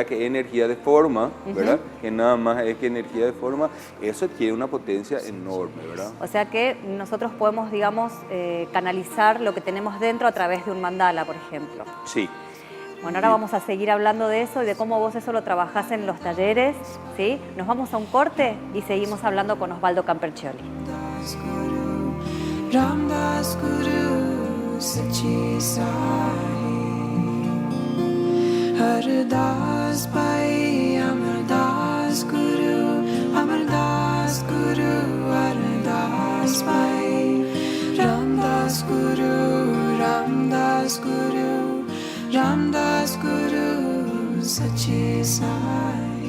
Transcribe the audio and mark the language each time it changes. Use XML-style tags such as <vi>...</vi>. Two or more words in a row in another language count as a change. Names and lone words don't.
<es>Qué energía de forma, ¿verdad? Que nada más es que energía de forma, eso tiene una potencia enorme, ¿verdad? O sea que nosotros podemos, digamos, canalizar lo que tenemos dentro a través de un mandala, por ejemplo. Sí. Bueno, ahora vamos a seguir hablando de eso y de cómo vos eso lo trabajás en los talleres, ¿sí? Nos vamos a un corte y seguimos hablando con Osvaldo Camperchioli.</es> <pa>ਰਾਮਦਾਸ ਗੁਰੂ ਸਚੀ ਸਾਈ ਹਰਦਾਸ ਪਾਈ ਅਮਰਦਾਸ ਗੁਰੂ ਹਰਦਾਸ ਪਾਈ ਰਾਮਦਾਸ ਗੁਰੂ ਸਚੀ ਸਾਈ.</pa>